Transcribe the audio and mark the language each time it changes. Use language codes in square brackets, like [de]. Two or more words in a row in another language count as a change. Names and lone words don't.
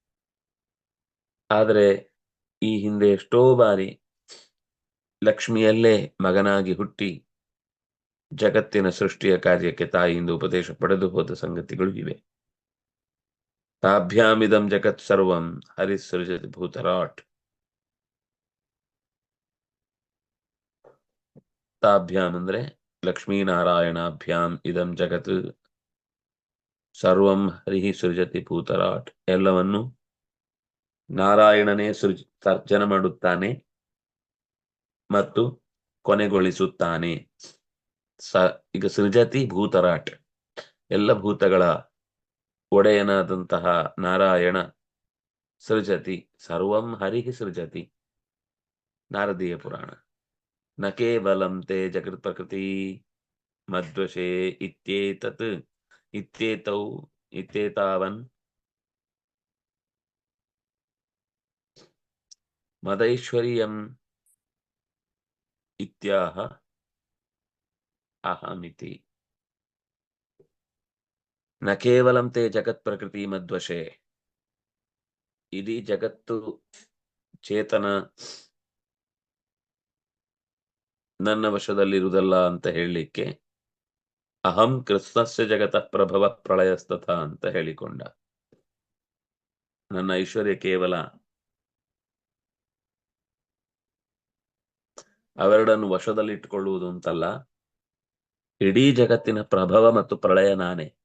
[kn] ಆದರೆ ಈ ಹಿಂದೆ ಎಷ್ಟೋ ಬಾರಿ ಲಕ್ಷ್ಮಿಯಲ್ಲೇ ಮಗನಾಗಿ ಹುಟ್ಟಿ ಜಗತ್ತಿನ ಸೃಷ್ಟಿಯ ಕಾರ್ಯಕ್ಕೆ ತಾಯಿಯಿಂದ ಉಪದೇಶ ಪಡೆದು ಹೋದ ಸಂಗತಿಗಳು ಇವೆ. [sa] ತಾಭ್ಯಾಮಿದಂ ಜಗತ್ ಸರ್ವಂ ಹರಿಸೃಜತಿ ಭೂತರಾಟ್. ತಾಭ್ಯಾಮ್ ಅಂದ್ರೆ ಲಕ್ಷ್ಮೀನಾರಾಯಣಾಭ್ಯಾಮ್ ಇದಂ ಜಗತ್ ಸರ್ವಂ ಹರಿ ಸೃಜತಿ ಭೂತರಾಟ್. [kn] ಎಲ್ಲವನ್ನು ನಾರಾಯಣನೇ ಸರ್ಜನ ಮಾಡುತ್ತಾನೆ ಮತ್ತು ಕೊನೆಗೊಳಿಸುತ್ತಾನೆ. [sa] ಈಗ ಸೃಜತಿ ಭೂತರಾಟ್, [kn] ಎಲ್ಲ ಭೂತಗಳ ಒಡೆಯನಾದಂತಹ ನಾರಾಯಣ [sa] ಸೃಜತಿ ಸರ್ವಂ ಹರಿ ಸೃಜತಿ. ನಾರದೀಯ ಪುರಾಣ. ನ ಕೇವಲಂ ತೇ ಜಗತ್ ಪ್ರಕೃತಿ ಮಧ್ವಶೇ ಇತ್ಯೇತತ್ ಇತ್ಯೇತೌ ಇತ್ಯೇತಾವನ್ ಮದೈಶ್ವರ್ಯಂ ಇತ್ಯಾಹ ಅಹಮಿತಿ. ನ ಕೇವಲಂ ತೇ ಜಗತ್ ಪ್ರಕೃತಿ ಮಧ್ವಶೇ. [kn] ಇಡೀ ಜಗತ್ತು ಚೇತನ ನನ್ನ ವಶದಲ್ಲಿರುವುದಲ್ಲ ಅಂತ ಹೇಳಲಿಕ್ಕೆ [sa] ಅಹಂ ಕೃಷ್ಣಸ್ಯ ಜಗತಃ ಪ್ರಭವ ಪ್ರಳಯಸ್ತಥ [kn] ಅಂತ ಹೇಳಿಕೊಂಡ. ನನ್ನ ಐಶ್ವರ್ಯ ಕೇವಲ ಅವೆರಡನ್ನು ವಶದಲ್ಲಿಟ್ಟುಕೊಳ್ಳುವುದು ಅಂತಲ್ಲ, ಇಡೀ ಜಗತ್ತಿನ ಪ್ರಭವ ಮತ್ತು ಪ್ರಳಯ ನಾನೇ.